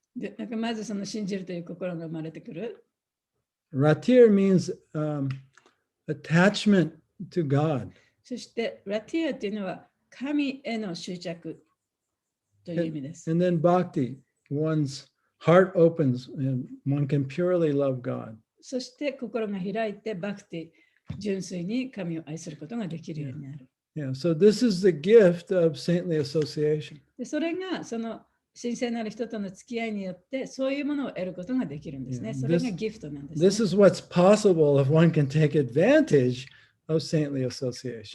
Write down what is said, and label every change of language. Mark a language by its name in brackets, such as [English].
[Japanese] で、なんかまずその信じるという心が生まれてくる。 [English] Ratir means attachment to God. [Japanese] そして、ラティアというのは神への執着という意味です。 [English] And then bhakti, one's heart opens and one can purely love God. [Japanese] そして、心が開いてバクティ、純粋に神を愛することができるようになる。 [English] Yeah, so this is the gift of saintly association. [Japanese] でそれがその神聖なる人との付き合いによってそういうものを得ることができるんですね。 [English] Yeah, [Japanese] それがギフトなんです、ね。 [English] This is what's possible if one can take advantage of saintly association.